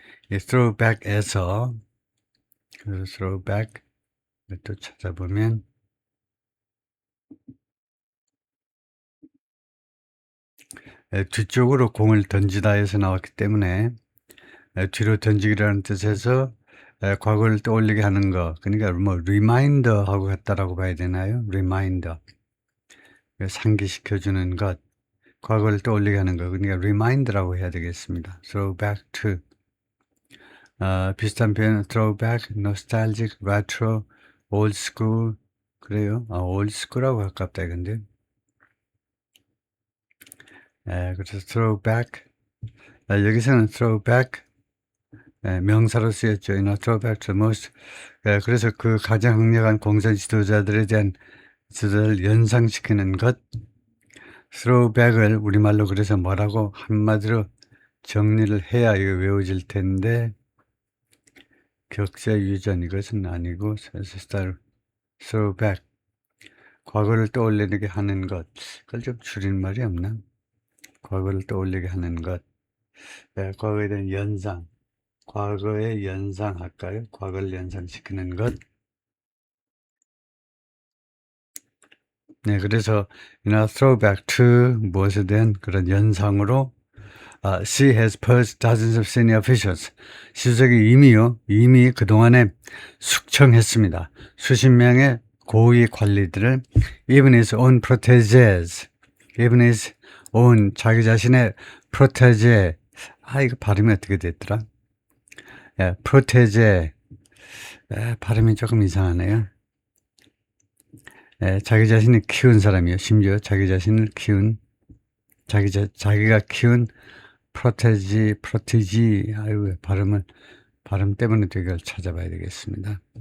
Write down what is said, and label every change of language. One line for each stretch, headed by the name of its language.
Korean: throwback에서, 그래서 throwback, 또 찾아보면, 뒤쪽으로 공을 던지다 해서 나왔기 때문에, 뒤로 던지기라는 뜻에서 과거를 떠올리게 하는 거, 그러니까 뭐 리마인더하고 같다라고 봐야 되나요? 리마인더, 상기시켜주는 것, 과거를 떠올리게 하는 거, 그러니까 리마인더라고 해야 되겠습니다.
English: Throw back to,
Korean: 비슷한 표현,
English: throw back, nostalgic, retro, old school,
Korean: 그래요? old school하고 가깝다 이건데. 그래서 throw back, 여기서는 throw back, 명사로 쓰였죠.
English: throw back to most.
Korean: 그래서 그 가장 강력한 공산 지도자들에 대한 지도자를 연상시키는 것. throw back을 우리말로 그래서 뭐라고 한마디로 정리를 해야 이거 외워질 텐데, 격자 유전 이것은 아니고, throw back. 과거를 떠올리게 하는 것. 그걸 좀 줄임말이 없나? 과거를 떠올리게 하는 것. 과거에 대한 연상. 과거의 연상할까요? 과거를 연상시키는 것. 네, 그래서
English: throwback to
Korean: 무엇에 대한 그런 연상으로
English: she has purged dozens of senior officials.
Korean: 시주석이 이미 그동안에 숙청했습니다. 수십 명의 고위 관리들을
English: even his own proteges, even his own
Korean: 자기 자신의
English: protege.
Korean: 이거 발음이 어떻게 됐더라?
English: protege.
Korean: 발음이 조금 이상하네요. 자기 자신이 키운 사람이요. 심지어 자기 자신을 키운, 자기가 키운 프로테지, 아유, 발음 때문에 되게 찾아봐야 되겠습니다.